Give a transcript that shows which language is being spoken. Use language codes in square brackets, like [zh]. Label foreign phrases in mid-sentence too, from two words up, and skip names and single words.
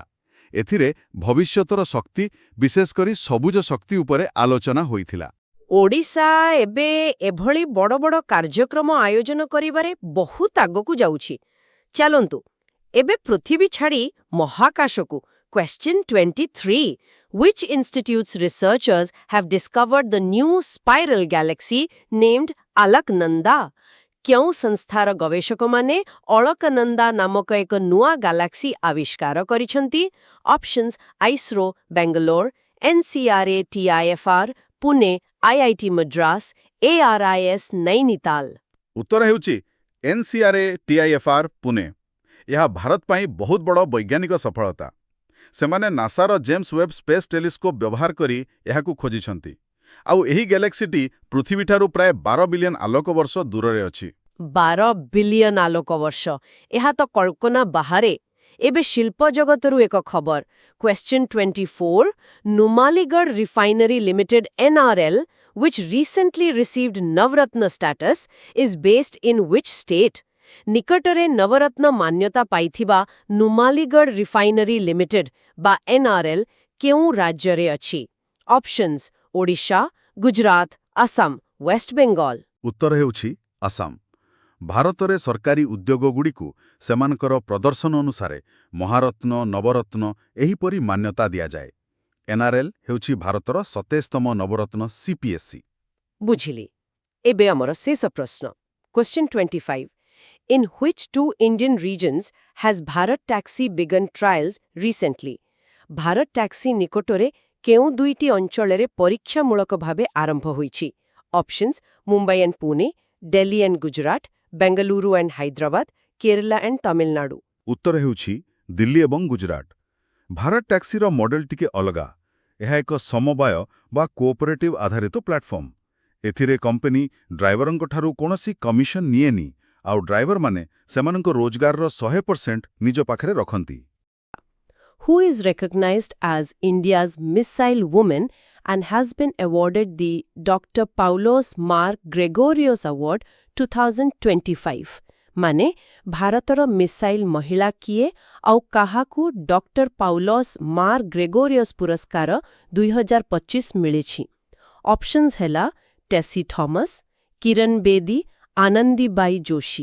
[or] ଏଥିରେ ଭବିଷ୍ୟତର ଶକ୍ତି, ବିଶେଷ କରି ସବୁଜ ଶକ୍ତି ଉପରେ ଆଲୋଚନା ହୋଇଥିଲା। ଓଡ଼ିଶା ଏବେ ଏଭଳି ବଡ଼ ବଡ଼ କାର୍ଯ୍ୟକ୍ରମ ଆୟୋଜନ କରିବାରେ ବହୁତ ଆଗକୁ ଯାଉଛି। ଚାଲନ୍ତୁ ଏବେ ପୃଥିବୀ ଛାଡ଼ି ମହାକାଶକୁ। [en] Question 23. Which institute's researchers have discovered the new spiral galaxy named Alaknanda? [or] କେଉଁ ସଂସ୍ଥାର ଗବେଷକମାନେ ଅଳକନନ୍ଦା ନାମକ ଏକ ନୂଆ ଗାଲାକ୍ସି ଆବିଷ୍କାର କରିଛନ୍ତି? ଅପସନ୍ସ ଆଇସ୍ରୋ ବେଙ୍ଗାଲୋର, NCRA TIFR ପୁନେ, IIT ମଦ୍ରାସ, ARIS ନୈନିତାଲ। ଉତ୍ତର ହେଉଛି NCRA TIFR ପୁନେ। ଏହା ଭାରତ ପାଇଁ ବହୁତ ବଡ଼ ବୈଜ୍ଞାନିକ ସଫଳତା। ସେମାନେ ନାସାର ଜେମ୍ସ ୱେବ୍ ସ୍ପେସ୍ ଟେଲିସ୍କୋପ୍ ବ୍ୟବହାର କରି ଏହାକୁ ଖୋଜିଛନ୍ତି। ଆଉ ଏହି ଗ୍ୟାଲେକ୍ସିଟି ପୃଥିବୀଠାରୁ ପ୍ରାୟ 12 ବିଲିୟନ ଆଲୋକ ବର୍ଷ ଦୂରରେ ଅଛି। 12 ବିଲିୟନ ଆଲୋକ ବର୍ଷ, ଏହା ତ କଳ୍ପନା ବାହାରେ। ଏବେ ଶିଳ୍ପ ଜଗତରୁ ଏକ ଖବର। Question 24. [en] Numaligarh Refinery Limited NRL, which recently received Navratna status, is based in which state? [or] ନିକଟରେ ନବରତ୍ନ ମାନ୍ୟତା ପାଇଥିବା ନୁମାଲିଗଡ଼ ରିଫାଇନାରୀ ଲିମିଟେଡ୍ ବା NRL କେଉଁ ରାଜ୍ୟରେ ଅଛି? ଅପସନ୍ସ ଓଡ଼ିଶା, ଗୁଜରାତ, ଆସାମ, ୱେଷ୍ଟବେଙ୍ଗଲ। ଉତ୍ତର ହେଉଛି ଆସାମ। ଭାରତରେ ସରକାରୀ ଉଦ୍ୟୋଗଗୁଡ଼ିକୁ ସେମାନଙ୍କର ପ୍ରଦର୍ଶନ ଅନୁସାରେ ମହାରତ୍ନ, ନବରତ୍ନ ଏହିପରି ମାନ୍ୟତା ଦିଆଯାଏ। NRL ହେଉଛି ଭାରତର 27ତମ ନବରତ୍ନ CPSC। ବୁଝିଲି। ଏବେ ଆମର ଶେଷ ପ୍ରଶ୍ନ। Question 25. [en] In which two Indian regions has Bharat Taxi begun trials recently? [or] ଭାରତ ଟ୍ୟାକ୍ସି ନିକଟରେ କେଉଁ ଦୁଇଟି ଅଞ୍ଚଳରେ ପରୀକ୍ଷାମୂଳକ ଭାବେ ଆରମ୍ଭ ହୋଇଛି? ଅପସନ୍ସ ମୁମ୍ବାଇ ଆଣ୍ଡ ପୁନେ, ଦିଲ୍ଲୀ ଆଣ୍ଡ ଗୁଜରାଟ, ବେଙ୍ଗାଲୁରୁ ଆଣ୍ଡ ହାଇଦ୍ରାବାଦ, କେରଲା ଆଣ୍ଡ ତାମିଲନାଡୁ। ଉତ୍ତର ହେଉଛି ଦିଲ୍ଲୀ ଏବଂ ଗୁଜରାଟ। ଭାରତ ଟ୍ୟାକ୍ସିର ମଡେଲ ଟିକେ ଅଲଗା। ଏହା ଏକ ସମବାୟ ବା କୋଅପରେଟିଭ ଆଧାରିତ ପ୍ଲାଟଫର୍ମ। ଏଥିରେ କମ୍ପାନୀ ଡ୍ରାଇଭରଙ୍କଠାରୁ କୌଣସି କମିଶନ ନିଏନି, ଆଉ ଡ୍ରାଇଭରମାନେ ସେମାନଙ୍କ ରୋଜଗାରର 100% ନିଜ ପାଖରେ ରଖନ୍ତି। [en] Who is recognized as India's missile woman and has been awarded the Dr. Paulos Mar Gregorios Award 2025? [or] ମାନେ ଭାରତର ମିସାଇଲ ମହିଳା କିଏ ଆଉ କାହାକୁ ଡକ୍ଟର ପାଉଲସ୍ ମାର୍ ଗ୍ରେଗୋରିୟସ୍ ପୁରସ୍କାର 2025 ମିଳିଛି? ଅପସନ୍ସ ହେଲା ଟେସି ଥମସ୍, କିରଣ ବେଦୀ, ଆନନ୍ଦୀବାଇ ଯୋଶୀ।